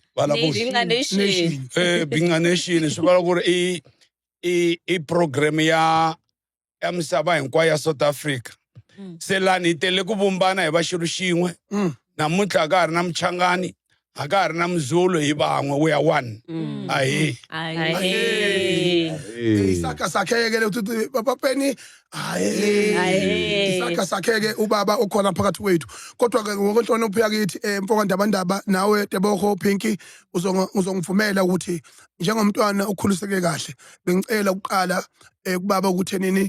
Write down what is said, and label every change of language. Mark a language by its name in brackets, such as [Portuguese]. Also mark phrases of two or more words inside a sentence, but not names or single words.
[Tsonga] Bhinca Nation. Bhinca Nation swi vula ku ri i program ya misava hinkwayo ya South Africa. Se lani hi tele ku vumbana hi va xilo xin'we. Namuntlha ka ha ri na Mchangani, a ka ha ri na Mzulu hi van'we [English] we are one. [Tsonga] Ahe. [Zulu] Isaka sakheke uthi Papa Penny isaka sakheke ubaba okhona phakathi wethu kodwa ke ngokunhlonipho yakithi mfowethu abandaba nawe Tebogo Pinky uzongivumela ukuthi njengomntwana ukhuliseke kahle bengicela ukuqala kubaba ukuthi nini